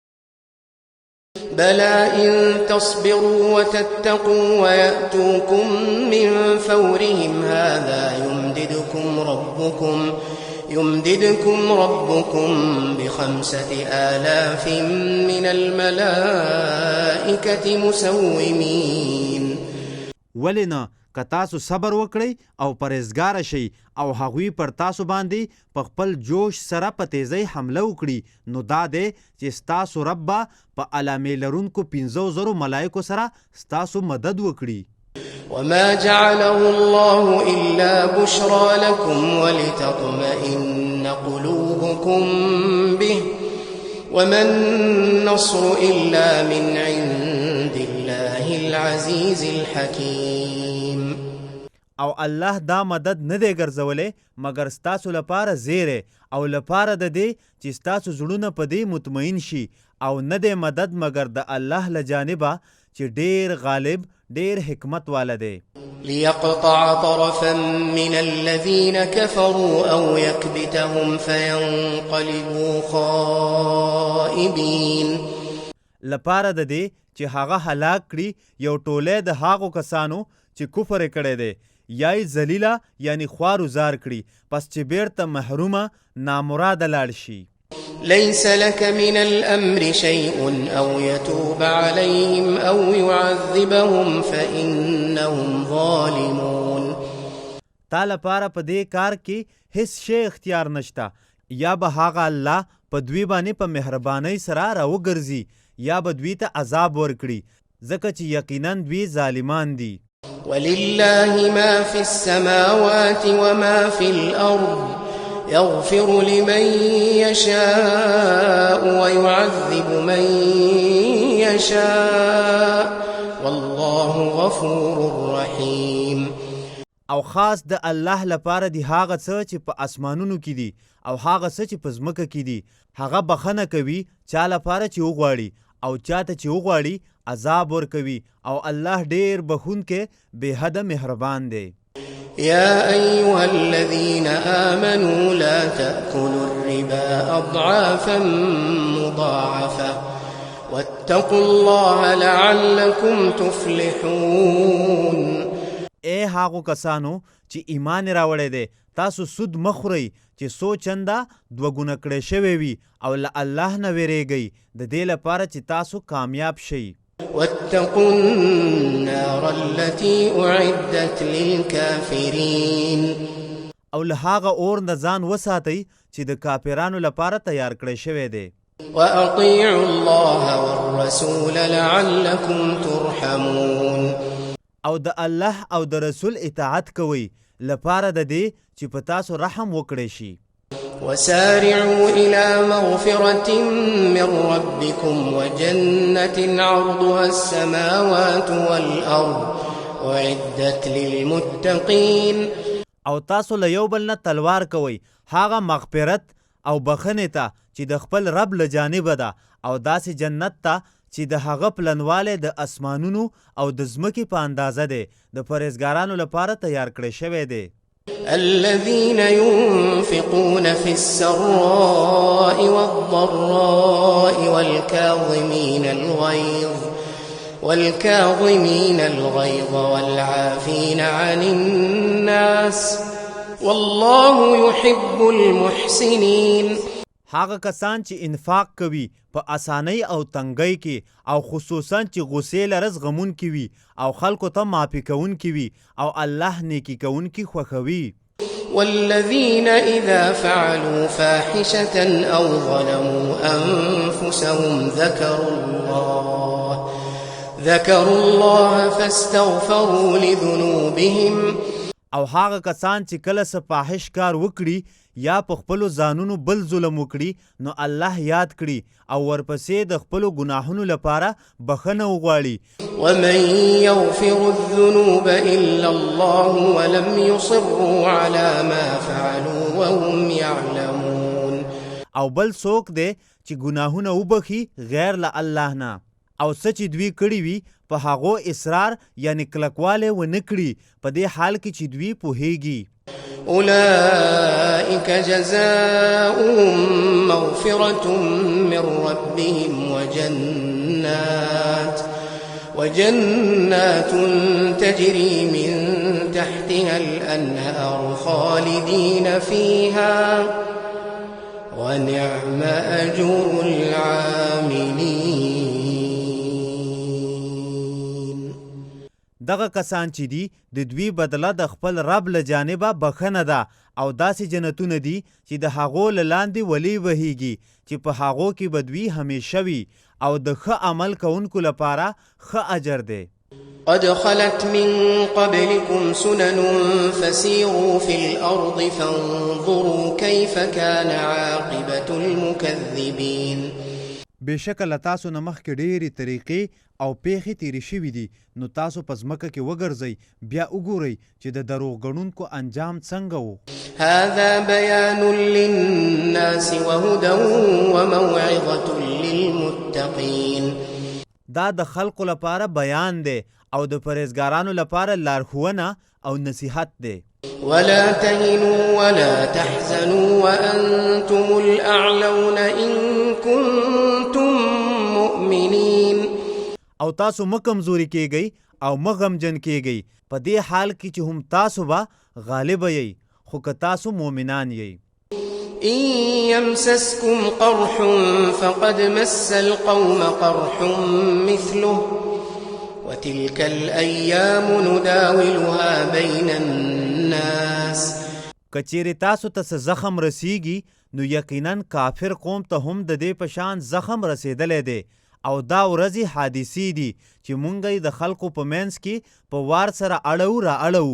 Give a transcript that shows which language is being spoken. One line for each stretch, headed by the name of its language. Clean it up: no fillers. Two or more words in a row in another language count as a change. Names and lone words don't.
Arabic: بلى إن تصبروا وتتقوا ويأتوكم من فورهم هذا يمددكم ربكم ب5,000 من الملائكة مسومين.
Pashto: ولنا که تاسو صبر وکړئ او پرهیزګاره شئ او هغوی پر تاسو باندې په خپل جوش سره په تیزۍ حمله وکړي، نو دا دی چې ستاسو رب به په علامې لرونکو 5,000 ملایکو سره ستاسو مدد وکړي.
Arabic: وما جعله الله إلا بشرى لكم ولتطمئن قلوبكم به وما النصر إلا من عند الله العزيز الحكيم.
Pashto: او الله دا مدد نه دی ګرځولی مګر ستاسو لپاره زیری او لپاره د دې چې ستاسو زړونه په دې مطمئن شي، او نه دی مدد مګر د الله له جانبه چې ډیر غالب ډیر حکمت والا دی.
Arabic: ليقطع طرفا من الذين كفروا أو يكبتهم فينقلبوا خائبين.
Pashto: لپاره د دې چې هغه هلاک کړي یو ټولی د هغو کسانو چې کفر کړی دی، یا یې ذلیله یعنی خوارزار کړي، پس چې بیرته محرومه نامراده لاړ شي.
Arabic: ليس لك من الأمر شيء أو يتوب عليهم أو يعذبهم فإنهم ظالمون.
Pashto: تا لپاره په دې کار کې هیڅ شی اختیار نشته، یا به هغه الله په دوی باندې په مهربانۍ سره راوګرځي یا به دوی ته عذاب ورکړي، ځکه چې یقینا دوی ظالمان دي.
Arabic: ولله ما في السماوات وما في الأرض يغفر لمن يشاء ويعذب من يشاء والله غفور رحيم.
Pashto: او خاص د الله لپاره دی هغه څه چې په اسمانونو کې دي او هغه څه چې په ځمکه کې دي، هغه بخنه کوي چا لپاره چې وغواړي او چاته چې وغواړي عذاب ورکوي، او الله ډیر بخونکی بے حد مهربان دی.
Arabic: يا أيها الذين آمنوا لا تأكلوا الربا أضعافا مضاعفة واتقوا الله لعلكم تفلحون.
Pashto: اے هاغو کسانو چې ایمان راوړی دی، تاسو سود مخورئ چې څو چنده دوه ګونه کړی شوی وي، او له الله نه ویریږئ د دې لپاره چې تاسو کامیاب شئ.
Arabic: واتقوا النار التي أعدت للكافرين.
Pashto: او له هغه اور نه ځان وساتئ چې د کافرانو لپاره تیار کړی شوی دی.
Arabic: وأطيعوا الله والرسول لعلكم ترحمون.
Pashto: او د الله او د رسول اطاعت کوئ لپاره د دې چې په تاسو رحم وکړی شي.
Arabic: وسارعوا إلى مغفرة من ربكم وجنة عرضها السماوات والأرض أعدت للمتقين.
Pashto: او تاسو له یو بل نه تلوار کوئ هغه مغفرت او بخنې ته چې د خپل رب له جانبه ده، او داسې جنت ته چې د هغه پلنوالی د اسمانونو او د ځمکې په اندازه دی، د پرهیزګارانو لپاره تیار کړی شوی دی.
Arabic: الذين ينفقون في السراء والضراء والكاظمين الغيظ والعافين عن الناس والله يحب المحسنين.
Pashto: هغه کسان چې انفاق کوي په اسانۍ او تنګۍ کې، او خصوصا چې غصې لره زغمونکي وي او خلکو ته معافي کوونکي وي، او الله نیکي کوونکي خوښوي.
Arabic: والذين إذا فعلوا فاحشة أو ظلموا أنفسهم ذكروا الله فاستغفروا لذنوبهم.
Pashto: او هغه کسان چې کله څه فاحش کار وکړي یا په خپلو ځانونو بل ظلم وکړي، نو الله یاد کړي او ورپسې د خپلو ګناهونو لپاره بخنه وغواړي.
Arabic: ومن يغفر الذنوب إلا الله ولم يصروا على ما فعلوا وهم يعلمون.
Pashto: او بل څوک دی چې ګناهونه وبخي غیر له الله نه، او څه چې دوی کړي وي په هغو اصرار یعنی کلکوالی ونه کړي په دې حال کې چې دوی پوهیږي.
Arabic: أولئك جزاؤهم مغفرة من ربهم وجنات تجري من تحتها الأنهار خالدين فيها ونعم أجر العاملين.
Pashto: دغه کسان چې دي د دوی بدله د خپل رب له جانبه بخښنه ده او داسې جنتونه دي چې د هغو له لاندې ولي وهیږي چې په هغو کې به دوی همیشه وي او د ښه عمل کوونکو لپاره ښه اجر دی.
Arabic: قد خلت من قبلكم سنن فسيروا في الأرض فانظروا كيف كان عاقبة المكذبين.
Pashto: بېشکه له تاسو نه مخکې ډېرې طریقې او پیښې تیرې شوي دي نو تاسو په ځمکه کې وګرځئ بیا وګورئ چې د دروغګڼونکو انجام څنګه و.
Arabic: هذا بيان للناس وهدى وموعظة للمتقين.
Pashto: دا د خلقو لپاره بیان دی او د پرهیزګارانو لپاره لارښوونه او نصیحت دی.
Arabic: ولا تهنوا ولا تحزنوا وأنتم الأعلون إن كنتم مؤمنين.
Pashto: او تاسو مه کمزوري کیږئ او مه غمجن کیږئ په دې حال کې چې هم تاسو به غالبه یئ خو که تاسو مؤمنان یئ.
Arabic: إن يمسسكم قرح فقد مس القوم قرح مثله وتلك الأيام نداولها بين الناس.
Pashto: که چیرې تاسو ته څه زخم رسیږي نو یقینا کافر قوم ته هم د دې په شان زخم رسېدلی دی او دا ورځې حادثې دي چې مونږ یې د خلقو په منځ کې په وار سره اړو را اړو.